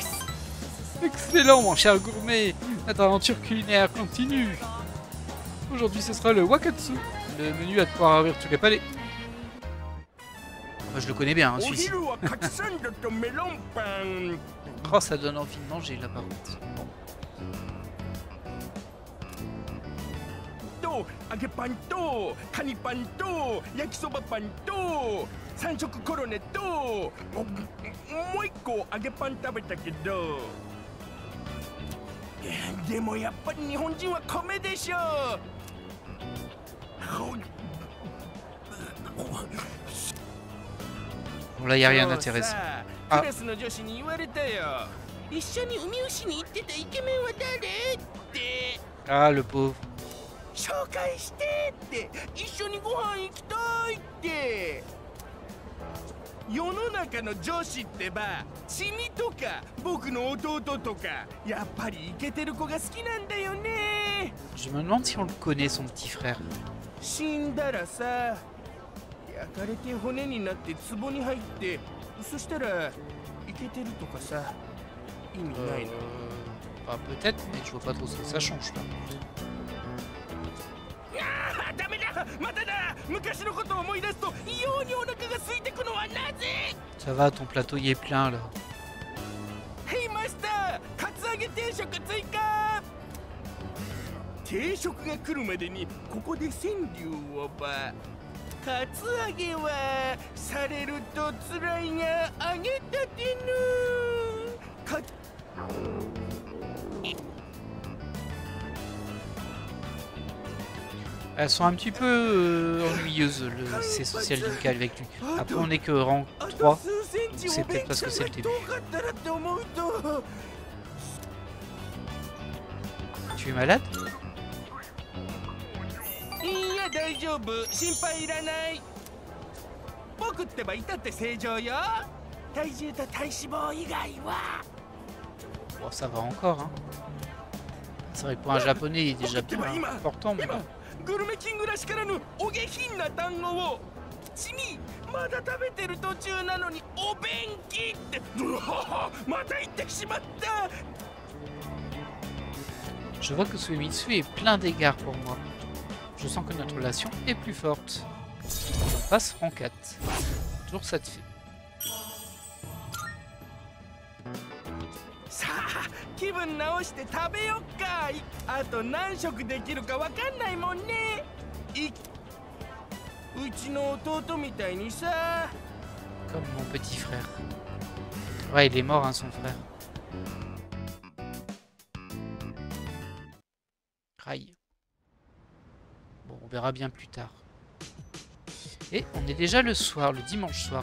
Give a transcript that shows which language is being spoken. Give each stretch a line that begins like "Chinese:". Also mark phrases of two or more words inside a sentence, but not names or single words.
French: Excellent, mon cher gourmet. Notre aventure culinaire continue. Aujourd'hui, ce sera le Wakatsu, le menu à te pouvoir ouvrir tous les palais. Moi, je le connais bien, hein, celui-ci. Oh, ça donne envie de manger, là, par contre. Bon.
Japanese: 揚げパンとカニパンと焼きそばパンと三色コロネともう一個揚げパン食べたけどでもやっぱり日本人は米でしょ
French: Bon, là, il n'y a rien d'intéressant. Ah.
Japanese: クラスの女子に言われたよ一緒にウミウシに行ってたイケメンは誰って
French: Ah, le pauvre.
Japanese: 紹介してって一緒にご飯行きたいって世の中の女子ってばチミとか僕の弟とかやっぱりイケてる子が好きなんだよね
French: Je me demande si on le connaît, son petit frère.
Japanese: 死んだらさ焼かれて骨になって壺に入ってそしたらイケてるとかさ意味ないの
French: Bah, peut-être, mais je vois pas trop ce que ça change là.
Japanese: ダメだまただ昔のことを思い出すと異様にお腹が空いてくのはなぜ
French: Ça va, ton plateau y est plein là.
Japanese: Hey マスターカツアゲ定食追加定食が来るまでにここで川柳をばカツアゲはされるとつらいが揚げたてのか
French: Elles sont un petit peu ennuyeuses, ces
English: social link
French: avec lui. Après, on est que rang 3, donc c'est peut-être parce que c'est le début. Tu es malade?
Japanese: いや大丈夫心配いらない僕ってばいたって正常よ体重と体脂肪以外は
French: Bon, ça va encore, hein. C'est vrai que pour un japonais, il est déjà bien important, mais bon.
Japanese: グルメキングらしからぬお下品な単語をチミまだ食べてる途中なのにお便器ってうわまた言ってしまった
French: Je vois que Suemitsu est plein d'égards pour moi. Je sens que notre relation est plus forte. On passe rang 4. Toujours ça te fait.
Japanese: さあ気分直して食べよっかあと何食できるかわかんないもんねうちの弟みたいにさ
French: Comme mon petit frère. Ouais, il est mort, hein, son frère. Aïe. On verra bien plus tard. Et on est déjà le soir, le dimanche soir.